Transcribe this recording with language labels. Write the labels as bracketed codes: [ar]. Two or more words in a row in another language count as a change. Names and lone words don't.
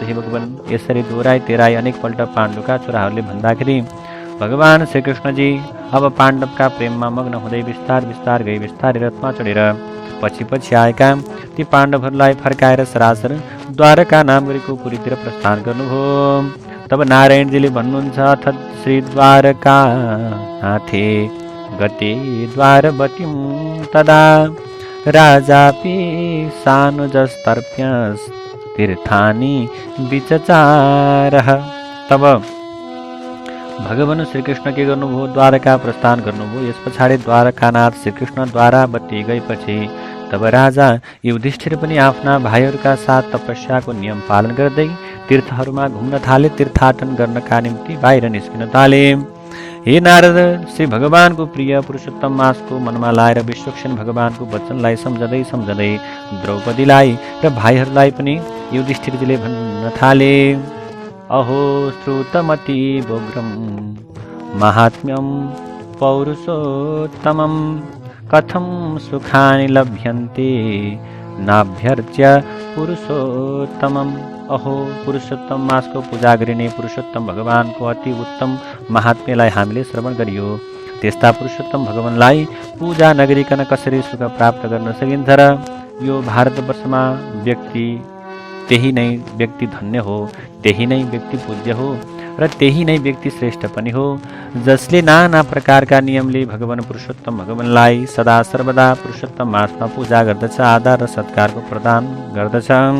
[ne] हे भगवान, यसरी दोहोऱ्याइ तेह्राइ अनेकपल्ट पाण्डुका छोराहरूले भन्दाखेरि भगवान श्रीकृष्णजी अब पाण्डवका प्रेममा मग्न हुँदै बिस्तार गई बिस्तारै रथमा चढेर पछि आएका ती पाण्डवहरूलाई फर्काएर सरासर द्वारका नाम गरेको पुरीतिर प्रस्थान गर्नुभयो। तब नारायणजीले भन्नुहुन्छ, [sa] अथ श्री द्वारका नाथे गते द्वारवतीं तदा राजापि सानुजस्तर्प्यस् तीर्थानि विचचारः। [ne] तब भगवान श्रीकृष्ण के गर्नुभयो, द्वारका प्रस्थान गर्नुभयो। यस पछाडि द्वारकानाथ श्रीकृष्णद्वारा बत्ती गएपछि तब राजा युधिष्ठिर पनि आफ्ना भाइहरूका साथ तपस्याको नियम पालन गर्दै तीर्थहरूमा घुम्न थाले, तीर्थाटन गर्नका निम्ति बाहिर निस्किन थाले। हे नारद, श्री भगवानको प्रिय पुरुषोत्तम मासको मनमा लाएर विश्वक्सेन भगवानको वचनलाई सम्झँदै सम्झँदै द्रौपदीलाई र भाइहरूलाई पनि युधिष्ठिरजीले भन्न थाले, [sa] अहो श्रुतमति बोग्रम महात्म्यम पौरुषोत्तमम कथम सुखानि लभ्यन्ते नाभ्यर्च्य पुरुषोत्तमम। [ne] अहो, पुरुषोत्तम मासको पूजा गरिने पुरुषोत्तम भगवानको अति उत्तम महात्म्यलाई हामीले श्रवण गरियो। त्यस्ता पुरुषोत्तम भगवानलाई पूजा नगरिकन कसरी सुख प्राप्त गर्न सकिन्छ र? यो भारतवर्षमा व्यक्ति त्यही नै व्यक्ति धन्य हो, त्यही नै व्यक्ति पूज्य हो र त्यही नै व्यक्ति श्रेष्ठ पनि हो, जसले नाना प्रकारका नियमले भगवान पुरुषोत्तम भगवानलाई सदा सर्वदा पुरुषोत्तम मासमा पूजा गर्दछ, आदर र सत्कारको प्रदान गर्दछ।